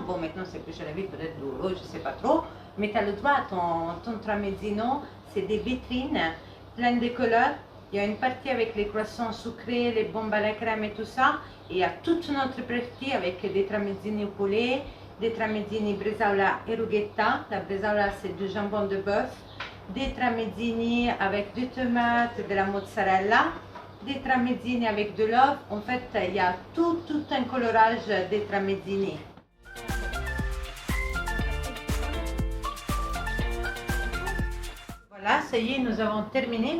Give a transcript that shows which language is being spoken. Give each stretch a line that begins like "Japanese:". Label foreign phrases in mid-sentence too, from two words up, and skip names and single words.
French: Bon, maintenant c'est plus cher la vie, peut-être l'euro, je ne sais pas trop. Mais tu as le droit à ton tramezzino. C'est des vitrines pleines de couleurs. Il y a une partie avec les croissants sucrés, les bombes à la crème et tout ça. Et il y a toute une autre partie avec des tramezzini au poulet, des tramezzini
Italian: bresaola e rughetta.
French: La bresaola c'est du jambon de bœuf. Des tramezzini avec des tomates, de la mozzarella. Des tramezzini avec de l'œuf. En fait, il y a tout un colorage des tramezzini. Voilà, ça y est, nous avons terminé.